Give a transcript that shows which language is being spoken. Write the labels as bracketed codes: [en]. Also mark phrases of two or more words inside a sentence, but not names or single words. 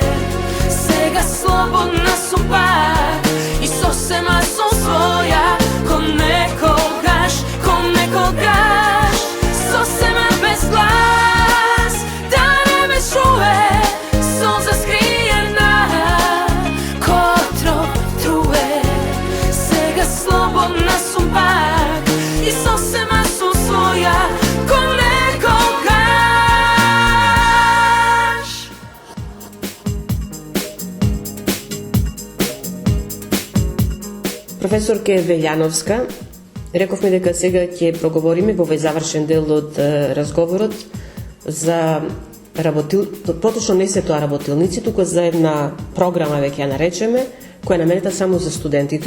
[mk] Сега слободна су пак и сосема су своја, ко некогаш, сосема без глас, да не ме чује, солза скријена ко отров трује. Сега слободна су пак и сосема су своја, ко некогаш. Професорке Велјановска, рековме дека сега ќе проговориме во овој завршен дел од разговорот за поточно не се тоа работилници, туку за една програма, веќе ја наречеме, која е наменета само за студентите.